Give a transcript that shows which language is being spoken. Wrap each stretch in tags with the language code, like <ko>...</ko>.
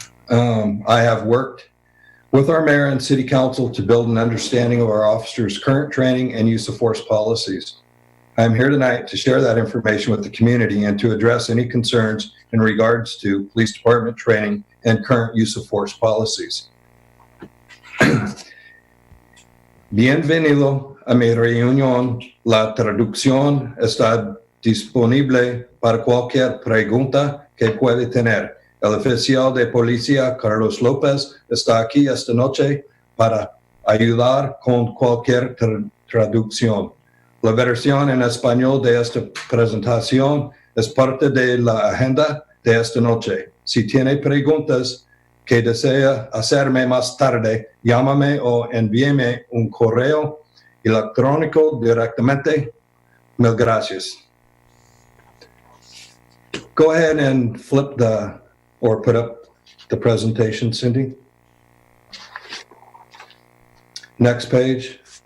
<en>I have worked with our mayor and city council to build an understanding of our officers' current training and use of force policies. I'm here tonight to share that information with the community and to address any concerns in regards to police department training and current use of force policies.</en> <es>Bienvenido a mi reunión. La traducción está disponible para cualquier pregunta que puede tener. El oficial de policía, Carlos López, está aquí esta noche para ayudar con cualquier traducción. La versión en español de esta presentación es parte de la agenda de esta noche. Si tiene preguntas que desea hacerme más tarde, llámame o envíeme un correo electrónico directamente. Mil gracias.</es> <en>Go ahead and flip or put up the presentation, Cindy. Next page.</en>